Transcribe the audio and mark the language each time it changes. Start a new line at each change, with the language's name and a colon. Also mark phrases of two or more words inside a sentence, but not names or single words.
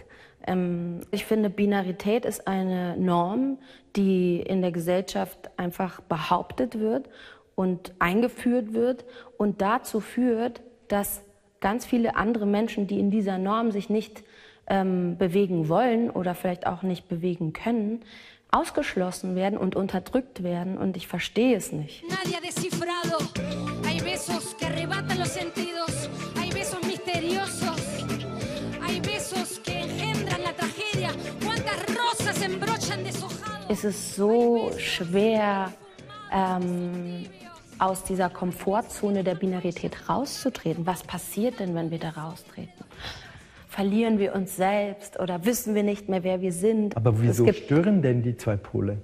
German: Ich finde, Binarität ist eine Norm, die in der Gesellschaft einfach behauptet wird und eingeführt wird und dazu führt, dass ganz viele andere Menschen, die in dieser Norm sich nicht bewegen wollen oder vielleicht auch nicht bewegen können, ausgeschlossen werden und unterdrückt werden. Und ich verstehe es nicht.
Spanish: Nadie ha descifrado. Hay besos que arrebatan los sentidos. Hay besos misteriosos. Hay besos que engendran la tragedia. Cuántas rosas embrochan deshojados.
German: Es ist so schwer, aus dieser Komfortzone der Binarität rauszutreten. Was passiert denn, wenn wir da raustreten? Verlieren wir uns selbst oder wissen wir nicht mehr, wer wir sind? Aber wieso stören denn die zwei Pole?